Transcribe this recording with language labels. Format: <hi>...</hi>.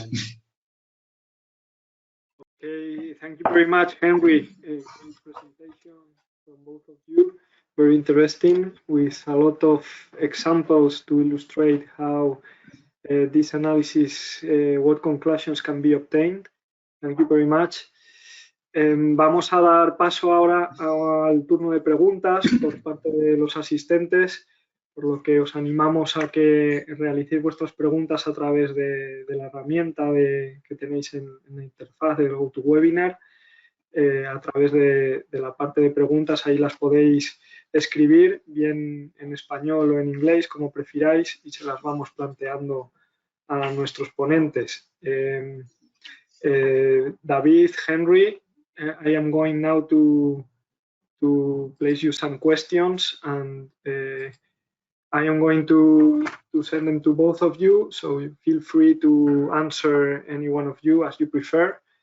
<en>Okay, thank you very much, Henry. Great presentation from both of you. Very interesting, with a lot of examples to illustrate how this analysis, what conclusions can be obtained. Thank you very much.</en> <es>Vamos a dar paso ahora al turno de preguntas por parte de los asistentes, por lo que os animamos a que realicéis vuestras preguntas a través de la herramienta que tenéis en la interfaz de GoToWebinar. A través de la parte de preguntas, ahí las podéis escribir, bien en español o en inglés, como prefiráis, y se las vamos planteando a nuestros ponentes.</es> <en>David, Henry, I am going now to to place you some questions, and I am going to send them to both of you, so feel free to answer any one of you as you prefer.</en>